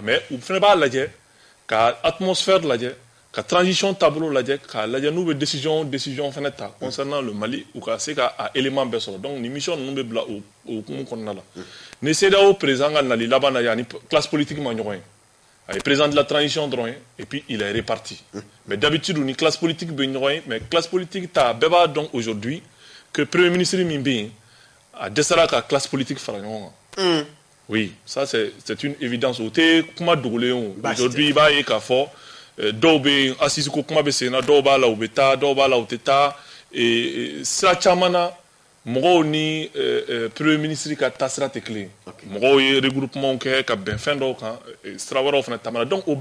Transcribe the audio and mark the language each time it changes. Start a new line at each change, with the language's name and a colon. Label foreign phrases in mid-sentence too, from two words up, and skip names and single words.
Bambara: mais u fana b'a lajɛ ka atmosphère lajɛ ka transition taabolo lajɛ k'a lajɛ n'u bɛ décision fana ta
French: concernant le Mali
Bambara: u ka se ka a élément bɛɛ sɔrɔ donc nin mission ninnu bɛ bila o hukumu kɔnɔna la ni CEDEAO président ka nali laban na yan ni
French: classe politique
Bambara: ma ɲɔgɔn ye a ye
French: président de la transition
Bambara: dɔrɔn ye
French: et puis il est réparti mais d'habitude
Bambara: ni
French: classe politique
Bambara: bɛ ɲɔgɔn ye
French: mais classe politique
Bambara: ta bɛɛ b'a dɔn
French: aujourd'hui que premier ministre
Bambara: min bɛ yen a dɛsɛra ka
French: classe politique
Bambara: fara ɲɔgɔn kan
French: oui ça c'est une évidence
Bambara: o tɛ kuma dogolen o aujourd'hui i b'a ye k'a fɔ dɔw bɛ yen assise ko kuma bɛ sen na dɔw b'a la u bɛ taa dɔw b'a la u tɛ taa sira caman na mɔgɔw ni
French: premier ministre
Bambara: ka taasira tɛ kelen mɔgɔw ye regroupement kɛ ka bɛn fɛn dɔw kan sira wɛrɛw fana taamana donc o